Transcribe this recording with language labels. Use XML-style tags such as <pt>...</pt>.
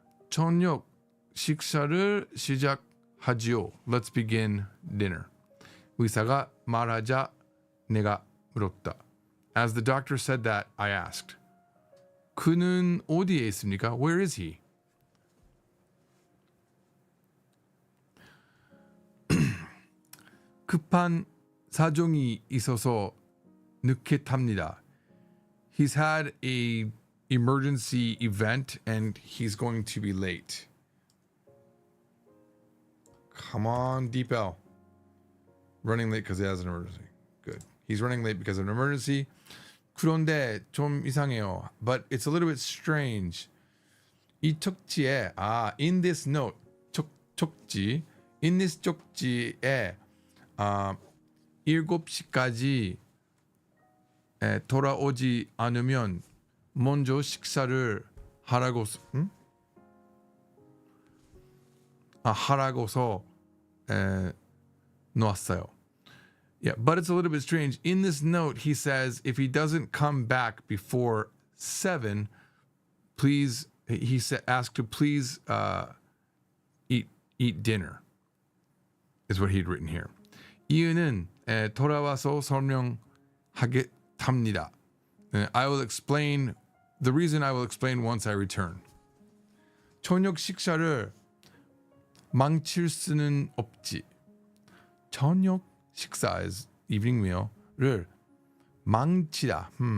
<ko>저녁 식사를 시작하지요.</ko> <en>Let's begin dinner.</en> <ko>의사가 말하자 내가 물었다.</ko> <en>As the doctor said that, I asked.</en> <ko>그는 어디에 있습니까?</ko> <en>Where is he?</en> <ko>급한 사정이 있어서 늦게 탑니다.</ko> <en>He's had a emergency event and he's going to be late. Come on, Deep L. Running late because he has an emergency. Good. He's running late because of an emergency.</en> <ko>그런데 좀 이상해요.</ko> <en>But it's a little bit strange.</en> <ko>이 쪽지에,</ko> <en>in this note,</en> <ko>쪽지,</ko> <en>in this</en> <ko>쪽지에 7시까지 돌아오지 않으면 먼저 식사를 하라고서 놓았어요.</ko> <en>Yeah, but it's a little bit strange. In this note, he says if he doesn't come back before 7, please. He asked to please eat dinner. Is what he'd written here.</en> <ko>이유는 돌아와서 설명하겠답니다.</ko> <en>I will explain the reason. I will explain once I return.</en> <ko>저녁 식사를 망칠 수는 없지. 저녁 식사</ko> <en>is evening meal</en> <ko>를 망치다.</ko>